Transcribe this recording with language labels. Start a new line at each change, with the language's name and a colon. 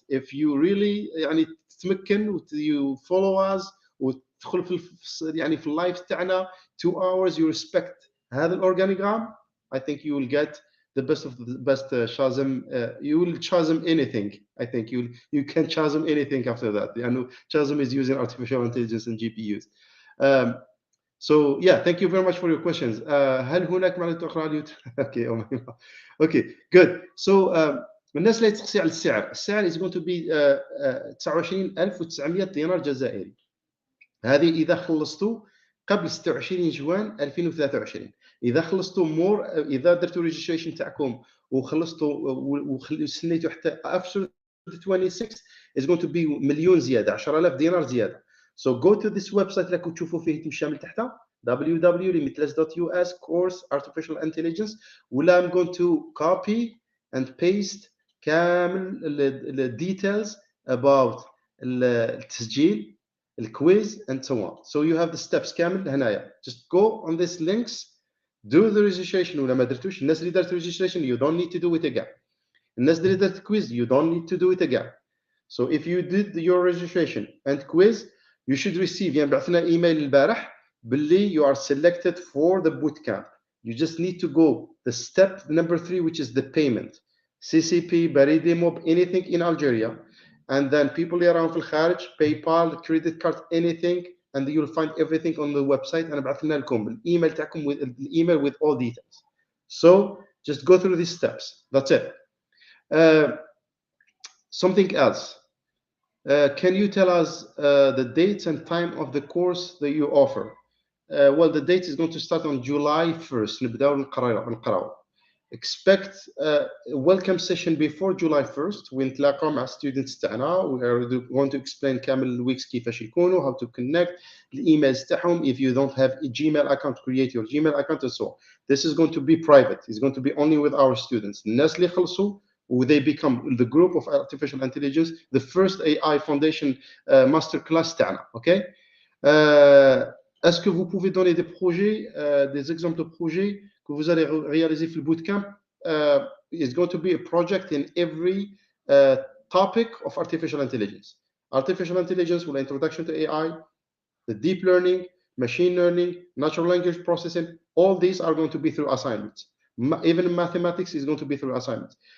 English: If you really
Arabic: يعني تتمكن
English: you follow us
Arabic: وتدخل في يعني في اللايف تاعنا
English: 2 hours you respect
Arabic: هذا الأورجانيغرام,
English: I think you will get the best of the best chasm. You will chasm anything. I think you can chasm anything after that.
Arabic: لأنه
English: chasm is using artificial intelligence and GPUs. So yeah, thank you very much for your questions.
Arabic: هل هناك معلومات أخرى على اليوتيوب؟
English: Okay, good. So
Arabic: الناس اللي تقصي على السعر
English: is going to be
Arabic: 29,900 دينار جزائري. هذه إذا خلصتوا قبل 26 جوان 2023. إذا خلصتوا مور، إذا درتوا ريجستريشن تاعكم وخلصتوا وسنيتوا حتى
English: after 26 is going to be
Arabic: مليون زيادة، 10,000 دينار زيادة.
English: So go to this website
Arabic: اللي راكم تشوفوا فيه الشامل تحتها
English: www.limitless.us course artificial intelligence.
Arabic: ولا
English: I'm going to copy and paste
Arabic: كامل
English: the details about
Arabic: التسجيل,
English: الquiz and so on. So you have the steps
Arabic: كامل هنايا.
English: Just go on these links, do the registration.
Arabic: ولا ما درتوش، الناس اللي درت
English: registration you don't need to do it again.
Arabic: الناس اللي درت
English: quiz you don't need to do it again. So if you did your registration and quiz, you should receive.
Arabic: يعني بعثنا ايميل البارح باللي
English: you are selected for the bootcamp. You just need to go the step number 3, which is the payment. CCP, بريدي موب, anything in Algeria. And then people
Arabic: اللي راهم في الخارج,
English: PayPal, credit card, anything, and you'll find everything on the website.
Arabic: أنا بعثنا لكم الإيميل تاعكم
English: with
Arabic: الإيميل
English: with all details. So just go through these steps. That's it. Something else. Can you tell us the dates and time of the course that you offer? Well, the date is going to start on July 1st.
Arabic: نبداو نقراو.
English: Expect a welcome session before July 1st.
Arabic: ونتلاقاو مع students تاعنا.
English: We are going to explain
Arabic: كامل الويكس كيفاش يكونوا,
English: how to connect,
Arabic: الإيميلز تاعهم.
English: If you don't have a Gmail account, create your Gmail account and so on. This is going to be private. It's going to be only with our students.
Arabic: الناس اللي خلصوا
English: they become the group of artificial intelligence, the first AI Foundation Masterclass
Arabic: تاعنا.
English: Okay.
French: Est-ce que vous pouvez donner des projets, des exemples de projets que vous allez réaliser
Arabic: في
French: bootcamp?
English: It's going to be a project in every topic of artificial intelligence. Artificial intelligence will introduction to AI, the deep learning, machine learning, natural language processing. All these are going to be through assignments. Even mathematics is going to be through assignments.